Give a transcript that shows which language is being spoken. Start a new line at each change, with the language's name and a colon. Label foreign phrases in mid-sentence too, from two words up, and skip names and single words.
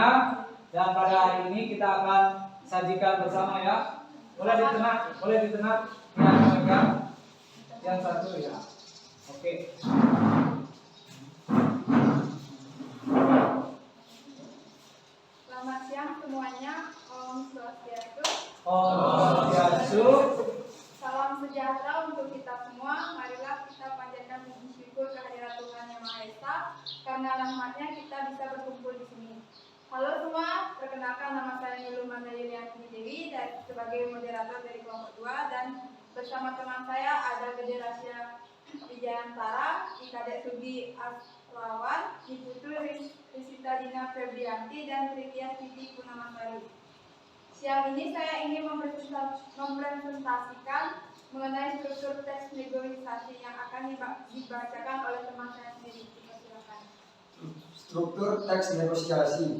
Indonesian: Dan pada hari ini kita akan sajikan bersama ya. Boleh di tengah yang memegang yang satu ya. Oke. Selamat siang semuanya.
Balinese: Om Swastiastu. Om Swastiastu.
Indonesian: Salam sejahtera untuk kita semua. Marilah kita panjatkan puji syukur kehadirat Tuhan Yang Maha Esa, karena rahmatnya kita bisa berkumpul di sini. Halo semua, perkenalkan nama saya Nilul Manda Yulianti Dewi dan sebagai moderator dari kelompok 2, dan bersama teman saya ada Gede Rasya Wijayantara, Kadek Sugi Asrawan, Ibu Risita Dina Febrianti, dan Tritia Siti Punamasari. Siang ini saya ingin mempresentasikan mengenai struktur teks negosiasi yang akan dibacakan oleh teman saya sendiri. Silakan. Struktur teks negosiasi.